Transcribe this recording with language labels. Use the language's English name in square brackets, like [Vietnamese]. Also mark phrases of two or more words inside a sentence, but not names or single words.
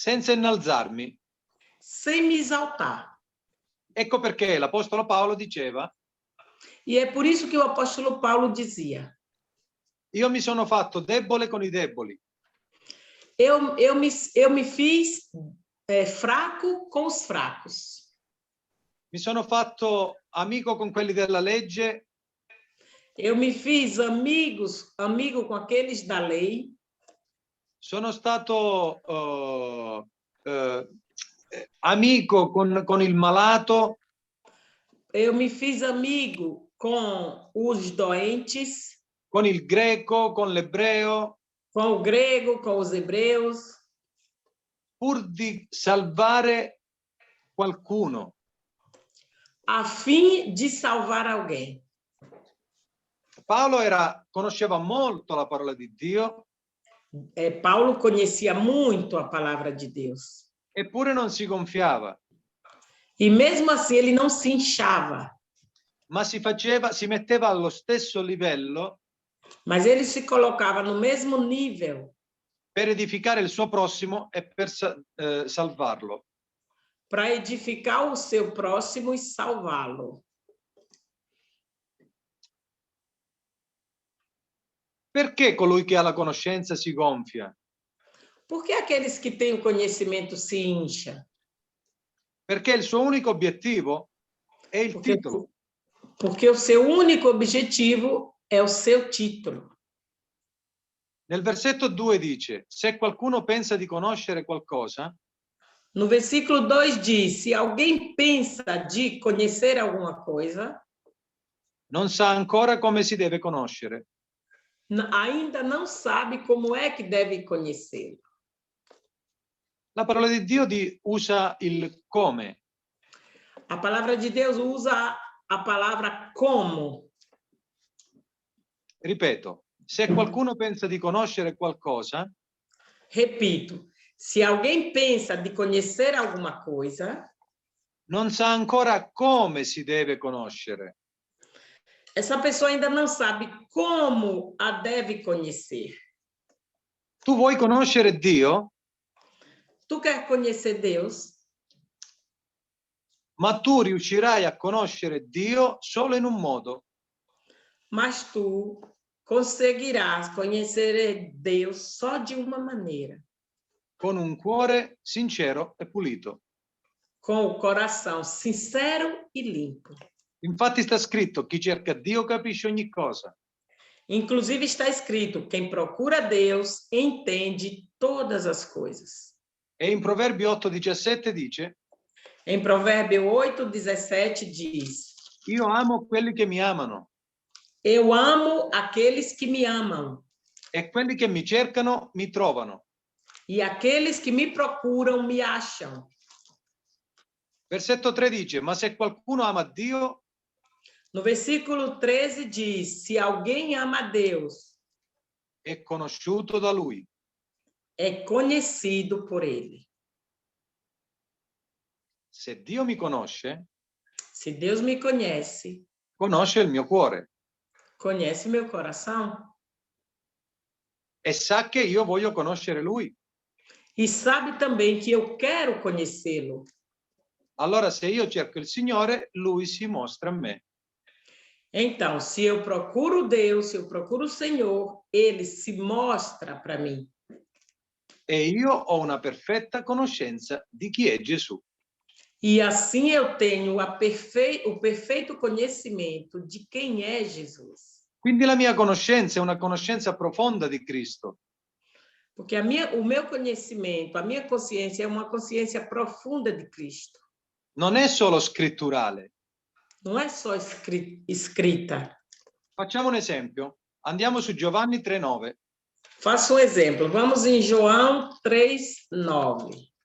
[Italian] senza innalzarmi. [Portuguese] sem me exaltar. [Italian] Ecco perché l'Apostolo Paolo diceva: [Portuguese] E é por isso que o apóstolo Paulo dizia: [Italian] io mi sono fatto debole con i deboli. [Portuguese] eu me fiz fraco com os fracos. [Italian] Mi sono fatto amico con quelli della legge. [Portuguese] Eu me fiz amigo com aqueles da lei. [Italian] Sono stato amico con il malato. [Portuguese] Eu me fiz amigo com os doentes, [Italian] con il greco, con l'ebreo, [Portuguese] com o grego, com os hebreus, [Italian] pur di salvare qualcuno. [Portuguese] a fim de salvar alguém. [Italian] Paolo conosceva molto la parola di Dio. [Portuguese] Paulo conhecia muito a palavra de Deus. [Italian] Eppure non si gonfiava. [Portuguese] E mesmo assim ele não se inchava. [Italian] Ma si metteva allo stesso livello. [Portuguese] Mas ele se colocava no mesmo nível. [Italian] Per edificare il suo prossimo e per salvarlo. [Portuguese] Para edificar o seu próximo e salvá-lo. [Italian] Perché colui che ha la conoscenza si gonfia? [Portuguese] Por que aqueles que têm o conhecimento se incham? [Italian] Perché il suo unico obiettivo è il titolo. [Portuguese] Porque o seu único objetivo é o seu título. [Italian] Nel versetto 2 dice: se qualcuno pensa di conoscere qualcosa. [Portuguese] No versículo 2 diz: se alguém pensa de conhecer alguma coisa, [Italian] non sa ancora come si deve conoscere. [Portuguese] Ainda não sabe como é que deve conhecê-lo. [Italian] La parola di Dio usa il come. [Portuguese] A palavra de Deus usa a palavra como. [Italian] Ripeto, se qualcuno pensa di conoscere qualcosa. [Portuguese] Repito, se alguém pensa de conhecer alguma coisa, [Italian] non sa ancora come si deve conoscere. [Portuguese] Essa pessoa ainda não sabe como a deve conhecer. [Italian] Tu vuoi conoscere Dio? [Portuguese] Tu quer conhecer Deus? [Italian] Ma tu riuscirai a conoscere Dio solo in un modo. [Portuguese] Mas tu conseguirás conhecer Deus só de uma maneira. [Italian] Con un cuore sincero e pulito. [Portuguese] Com o coração sincero e limpo. [Italian] Infatti sta scritto: chi cerca Dio capisce ogni cosa. [Portuguese] Inclusive está escrito: quem procura Deus entende todas as coisas. [Italian] E in Proverbi 8:17 dice: [Portuguese] Em Provérbio 8:17 diz: [Italian] io amo quelli che mi amano. [Portuguese] Eu amo aqueles que me amam. [Italian] E quelli che mi cercano mi trovano. [Portuguese] E aqueles que me procuram me acham. [Italian] Versetto 3 dice: ma se qualcuno ama Dio. [Portuguese] No versículo 13 diz: se alguém ama a Deus, [Italian] è conosciuto da Lui. [Portuguese] É conhecido por Ele. [Italian] Se Dio mi conosce, [Portuguese] se Deus me conhece, [Italian] conosce il mio cuore. [Portuguese] Conhece meu coração. [Italian] E sa che io voglio conoscere Lui. [Portuguese] E sabe também que eu quero conhecê-lo. [Italian] Allora, se io cerco il Signore, Lui si mostra a me. [Portuguese] Então, se eu procuro Deus, se eu procuro o Senhor, Ele se mostra para mim. [Italian] E io ho una perfetta conoscenza di chi è Gesù. [Portuguese] E assim eu tenho o perfeito conhecimento de quem é Jesus. [Italian] Quindi la mia conoscenza è una conoscenza profonda di Cristo. [Portuguese] Porque o meu conhecimento, a minha consciência é uma consciência profunda de Cristo. [Italian] Non è solo scritturale. [Portuguese] Não é só escrita. [Italian] Facciamo un esempio. Andiamo su Giovanni 3,9. [Portuguese] Faço um exemplo. Vamos em João 3:9.